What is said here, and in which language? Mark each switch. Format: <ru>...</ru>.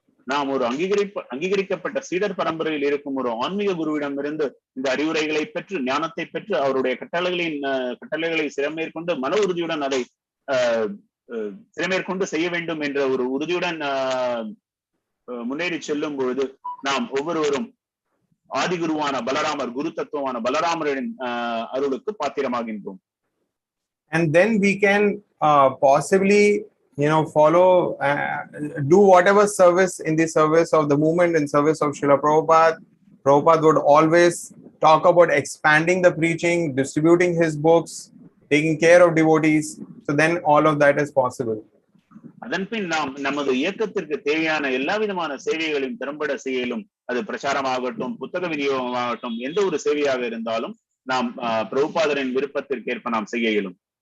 <ta>நாம் ஒரு அங்கீகரிக்கப்பட்ட சீடர் பரம்பரையில் இருக்கும் ஒரு ஆன்மீக குருவிடம் இருந்து இந்த அறிவுரைகளை பெற்று ஞானத்தை பெற்று அவருடைய கட்டளைகளை சிறமேற்கொண்டு மன உறுதியுடன் அதை சிறமேற்கொண்டு செய்ய வேண்டும் என்ற ஒரு உறுதியுடன் முன்னேறி செல்லும் பொழுது நாம் ஒவ்வொருவரும் ஆதிகுருவான பலராமர், குரு தத்துவமான பலராமரின் அருளுக்கு பாத்திரமாகின்றோம்.</ta> <en>And then we can possibly follow, do whatever service in the service of the movement, in service of Srila Prabhupada. Prabhupada would always talk about expanding the preaching, distributing his books, taking care of devotees. So then all of that is possible.</en> <ta>அதன் பின் நாம் நமது இயக்கத்திற்கு தேவையான எல்லா விதமான சேவைகளையும் திறம்பட செய்யலும், அது பிரச்சாரமாகட்டும், புத்தக விநியோகமாகட்டும், எந்த ஒரு சேவையாக இருந்தாலும் நாம் பிரபுபாதரின் விருப்பத்திற்கு ஏற்ப நாம் செய்ய இயலும்.</ta>